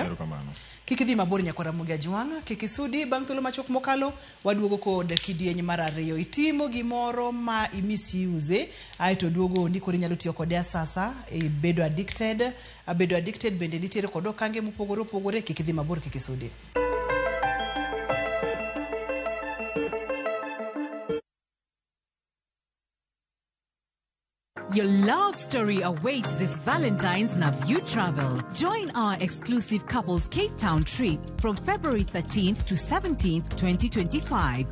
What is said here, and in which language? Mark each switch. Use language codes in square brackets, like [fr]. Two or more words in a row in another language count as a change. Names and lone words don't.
[luo] Kik idhi mabor nyakora Mugi Ajwang', kik isudi bang' thuolo machok mokalo waduogo kod kidienje mar ariyo. Itimo gimoro ma misuse aito duogo ndiko nyalo tiyo kode asasa bedo addicted bende nitiere kod okange mopogore kik idhi mabor kik isudi. [en] Your love story awaits this Valentine's na View Travel. Join our exclusive couples Cape Town trip from February 13th to 17th, 2025.